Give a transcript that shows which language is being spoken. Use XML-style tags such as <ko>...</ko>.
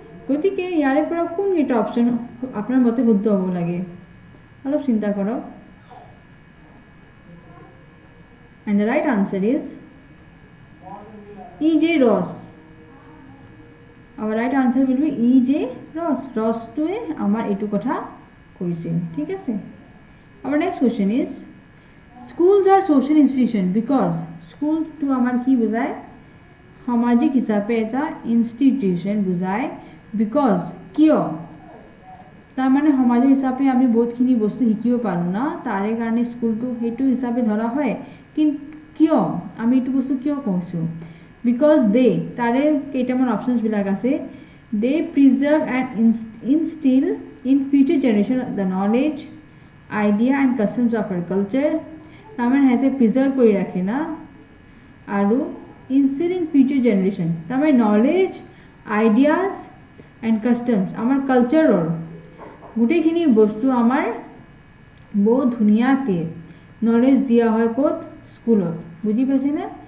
<as>গতিকে ইয়াৰে পৰা কোনকেইটা অপশ্যন আপোনাৰ মতে শুদ্ধ হ'ব লাগে অলপ চিন্তা কৰক।</as> <en>And the right answer is E.J. Ross. Our right answer will be E.J. Ross.</en> <as>Rossটোৱে আমাৰ এইটো কথা কৈছিল। ঠিক আছে,</as> <en>our next question is schools are social institution because school to</en> <as>আমাৰ কি বুজায় সামাজিক হিচাপে এটা ইনষ্টিটিউশন বুজায়। because কিয় তাৰমানে সমাজৰ হিচাপে আমি বহুতখিনি বস্তু শিকিব পাৰোঁ না, তাৰে কাৰণে স্কুলটো সেইটো হিচাপে ধৰা হয়। কিন্তু কিয় আমি এইটো বস্তু কিয় কৈছোঁ?</as> <en>because they</en> <as>তাৰে কেইটামান অপশ্যনছ বিলাক আছে</as> <en>they preserve and instill in future generation the knowledge, idea and customs of our culture।</en> <as>তাৰমানে সিহঁতে প্ৰিজাৰ্ভ কৰি ৰাখে না, আৰু</as> <en>instill in future generation</en> <as>তাৰমানে নলেজ, আইডিয়াজ এণ্ড কাষ্টমছ আমাৰ কালচাৰৰ গোটেইখিনি বস্তু আমাৰ বহুত ধুনীয়াকৈ নলেজ দিয়া হয় ক'ত? স্কুলত। বুজি পাইছেনে?</as>